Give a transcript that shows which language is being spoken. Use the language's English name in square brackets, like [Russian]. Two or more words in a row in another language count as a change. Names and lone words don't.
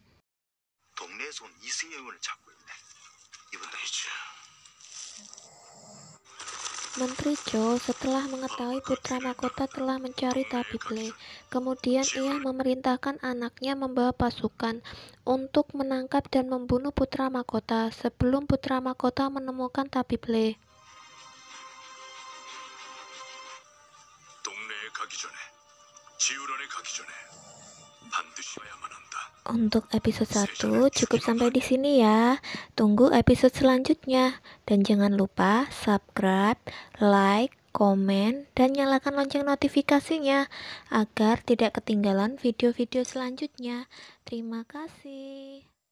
[Indonesian] Menteri Cho setelah mengetahui putra mahkota telah mencari tabib Le, kemudian ia memerintahkan anaknya membawa pasukan untuk menangkap dan membunuh putra mahkota sebelum putra mahkota menemukan tabib Le. [Korean] 동네에 가기 전에 지우런에 가기 전에 반드시 해야만 한다. [Indonesian] Untuk episode 1 cukup sampai di sini ya. Tunggu episode selanjutnya. Dan jangan lupa subscribe, like, komen, dan nyalakan lonceng notifikasinya agar tidak ketinggalan video-video selanjutnya. Terima kasih.